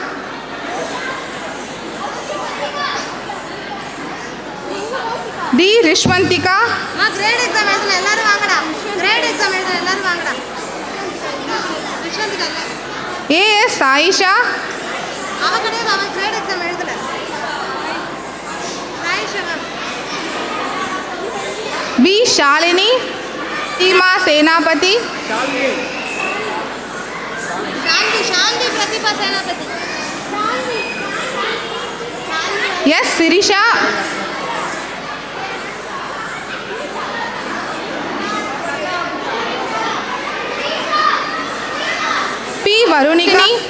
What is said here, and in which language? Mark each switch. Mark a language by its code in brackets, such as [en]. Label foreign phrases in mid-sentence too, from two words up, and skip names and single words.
[ta] டி ரிஷ்வந்திகா. [en] grade exam [ta] எழுதுன எல்லாரும் வாங்கடா. [en] grade exam [ta] எழுதுன எல்லாரும் வாங்கடா. ஏ எஸ் ஆயிஷா. அவ கிடையாது, அவன் [en] grade exam [ta] எழுதல. ஆயிஷா மேம். बी शालिनी. सीमा सेनापति. शांति प्रतिभा सेनापति. यस शिरीषा. पी वरुणिका.